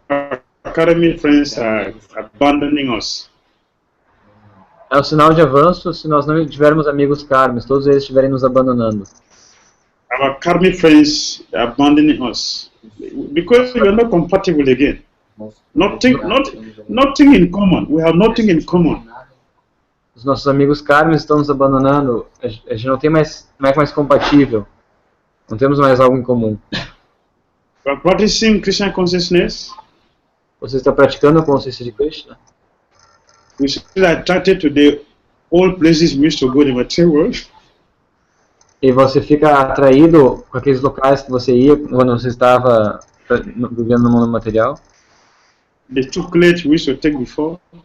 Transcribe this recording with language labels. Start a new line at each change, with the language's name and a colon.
English: our karmic friends are abandoning us.
Portuguese: É um sinal de avanço se nós não tivermos amigos karmis, todos eles estiverem nos abandonando.
English: Our karmic friends are abandoning us because we are not compatible again. Nothing in common. We have nothing in common.
Portuguese: Os nossos amigos karmis estão nos abandonando. A gente não é mais compatível. Não temos mais algo em comum.
English: We are practicing Krishna consciousness.
Portuguese: Você está praticando a consciência de Krishna?
English: We still are attracted to the old places we used to go in the material world.
Portuguese: E você fica atraído com aqueles locais que você ia quando você estava vivendo no mundo material?
English: The chocolate we used to take before.